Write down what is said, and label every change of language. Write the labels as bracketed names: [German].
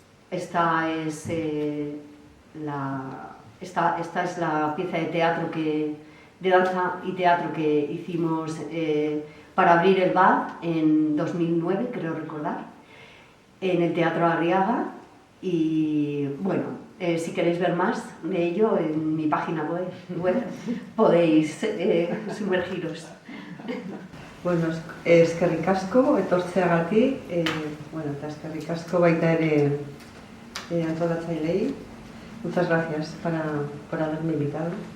[Spanish] Esta es la pieza de teatro de danza y teatro que hicimos para abrir el BAD en 2009, creo recordar, en el Teatro Arriaga. Y bueno, si queréis ver más de ello, en mi página web podéis sumergiros. [Basque] Bueno, eskerrik asko etortzeagatik, bueno, eta eskerrik asko baita ere antolatzaileei. [Spanish] Muchas gracias por haberme invitado.